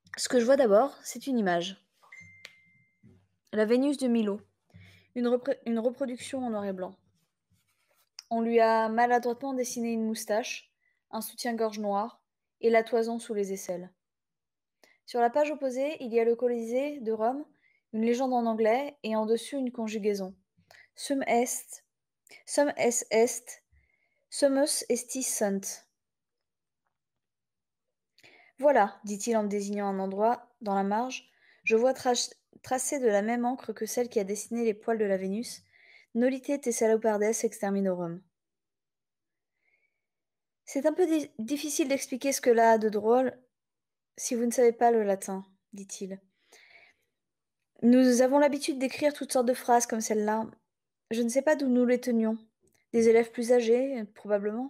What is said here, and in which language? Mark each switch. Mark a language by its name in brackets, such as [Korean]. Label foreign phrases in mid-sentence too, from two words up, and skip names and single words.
[French] Ce que je vois d'abord, c'est une image. La Vénus de Milo, une reproduction en noir et blanc. On lui a maladroitement dessiné une moustache, un soutien-gorge noir et la toison sous les aisselles. Sur la page opposée, il y a le Colisée de Rome, une légende en anglais et en dessus une conjugaison. [Latin] Sum est, sum est, sumus estis sunt. [French] Voilà, dit-il en me désignant un endroit dans la marge, je vois tracé de la même encre que celle qui a dessiné les poils de la Vénus, [Latin] Nolite te salopardes exterminorum. [French] C'est un peu difficile d'expliquer ce que là a de drôle si vous ne savez pas le latin, dit-il. Nous avons l'habitude d'écrire toutes sortes de phrases comme celle-là. Je ne sais pas d'où nous les tenions. Des élèves plus âgés, probablement.